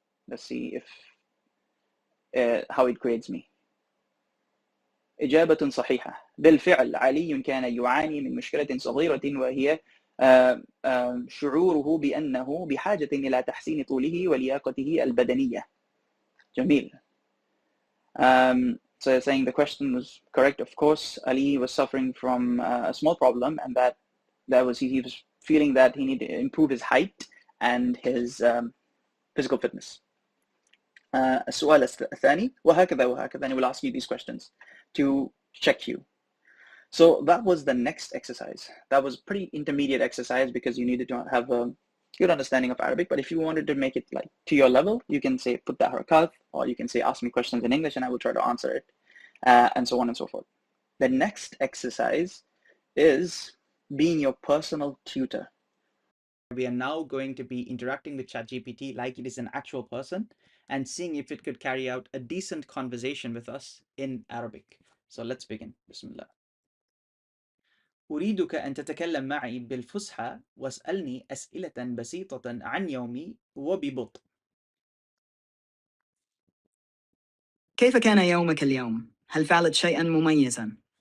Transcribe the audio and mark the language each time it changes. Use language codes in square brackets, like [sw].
[en] Let's see if how it grades me. [ar] إجابة صحيحة. بالفعل علي كان يعاني من مشكلة صغيرة، وهي شعوره بأنه بحاجة إلى تحسين طوله ولياقته البدنية. جميل. [en] So saying the question was correct, of course. Ali was suffering from a small problem, and that was he was feeling that he needed to improve his height and his physical fitness. [ar] السؤال الثاني: وهكذا [en] and he will ask you these questions to check you. So that was the next exercise. That was pretty intermediate exercise because you needed to have a good understanding of Arabic. But if you wanted to make it like to your level, you can say put the harakat, or you can say ask me questions in English and I will try to answer it, and so on and so forth. The next exercise is being your personal tutor. We are now going to be interacting with ChatGPT like it is an actual person. and seeing if it could carry out a decent conversation with us in Arabic. So let's begin. Bismillah. [ar] أريدك أن تتكلم معي بالفصحى واسألني أسئلة بسيطة عن يومي وببطء. كيف كان يومك اليوم؟ هل فعلت شيئا مميزا؟